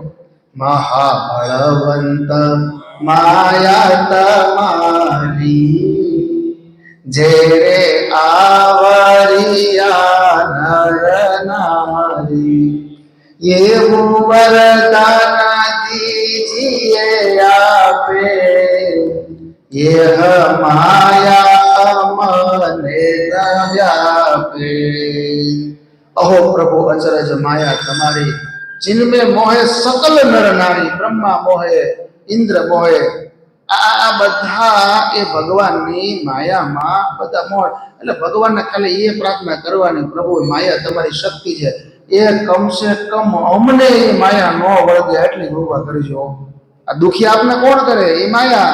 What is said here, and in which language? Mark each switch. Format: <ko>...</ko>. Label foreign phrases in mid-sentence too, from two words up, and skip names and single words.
<gu>મહાબળવંત માયા તમારી જે રે આવરિયા નર નારી, એવું વરદાન દીજીએ આપે, યહ માયા મને વ્યાપે. અહો પ્રભુ અચરજ માયા તમારી,</gu> <hi>जिनमें मोहे सकल नर नारी, ब्रह्मा मोहे, इंद्र मोहे.</hi> <gu>આ બધા એ ભગવાનની માયામાં બધા મોહ. એટલે ભગવાનને ખાલી એ પ્રાર્થના કરવાની, પ્રભુ માયા તમારી શક્તિ છે, એ કમસે કમ અમને એ માયા ન વળગે એટલી કૃપા કરજો. આ દુખી આપને કોણ કરે? એ માયા.</gu>